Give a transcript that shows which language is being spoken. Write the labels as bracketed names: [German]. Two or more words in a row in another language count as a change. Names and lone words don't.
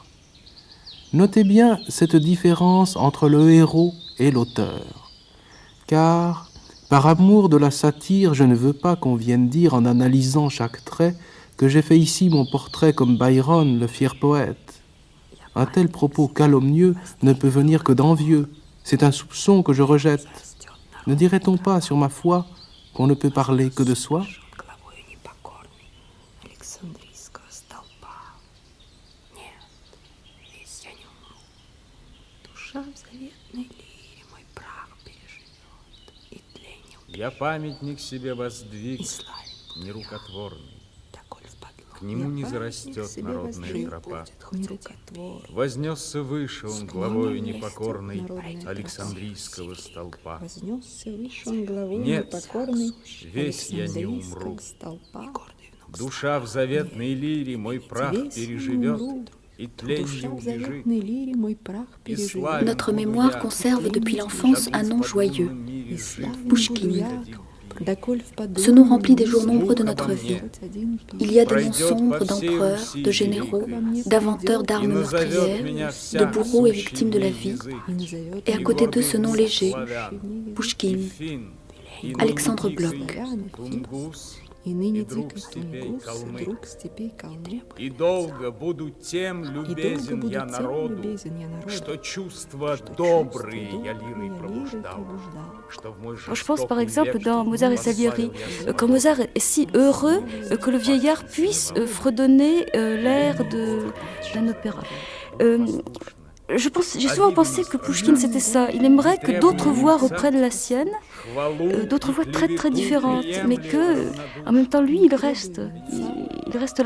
[French] Notez bien cette différence entre le héros et l'auteur, car par amour de la satire, je ne veux pas qu'on vienne dire en analysant chaque trait que j'ai fait ici mon portrait comme Byron, le fier poète. Un tel propos calomnieux ne peut venir que d'envieux. C'est un soupçon que je rejette. Ne dirait-on pas sur ma foi qu'on ne peut parler que de soi? [Russian] Я памятник себе воздвиг, нерукотворный. К нему не зарастет народная тропа. Вознесся выше он главою непокорной Александрийского столпа. Нет, весь я не умру. Душа в заветной лире мой прах переживет. [French] Notre mémoire conserve depuis l'enfance un nom joyeux, Pouchkine. Ce nom remplit des jours nombreux de notre vie. Il y a des noms sombres d'empereurs, de généraux, d'inventeurs d'armes meurtrières, de bourreaux et victimes de la vie. Et à côté d'eux, ce nom léger, Pouchkine, Alexandre Blok. [Russian] И ныне дикий тунгус, друг степей колны. И долго буду тем любезен я народу, что чувства добрые я лирой пробуждал. [French] Je pense par exemple dans Mozart et Salieri, quand Mozart est si heureux que le vieillard puisse fredonner l'air d'un opéra. J'ai souvent pensé que Pouchkine c'était ça. Il aimerait que d'autres voix reprennent la sienne, d'autres voix très très différentes, mais que, en même temps, lui, il reste là.